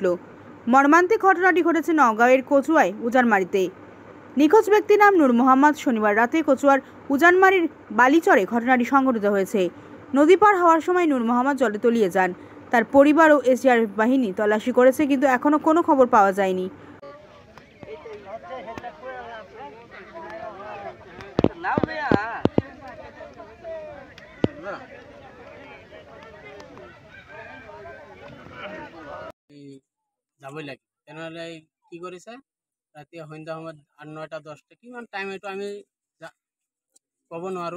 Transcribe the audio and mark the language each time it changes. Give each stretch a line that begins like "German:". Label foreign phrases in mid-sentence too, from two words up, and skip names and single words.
Bangla: মর্মান্তিক ঘটনাটি ঘটেছে নওগাঁয়ের কচুয়ায় উজানমারিতে। নিখোঁজ ব্যক্তির নাম নূর মোহাম্মদ। শনিবার রাতে কচুয়ার উজানমারির বালিচরে ঘটনাটি সংঘটিত হয়েছে। নদী পার হওয়ার সময় নূর মোহাম্মদ জলে তলিয়ে যান। তার পরিবার ও এসডিআরএফ বাহিনী তল্লাশি করেছে, কিন্তু এখনো কোনো খবর পাওয়া যায়নি।
Assamese: যাবই লাগে তেনেহ'লে কি কৰিছে ৰাতি সন্ধ্যা সময়ত 8, 9টা 10টা কিমান টাইম এইটো আমি ক'ব নোৱাৰোঁ।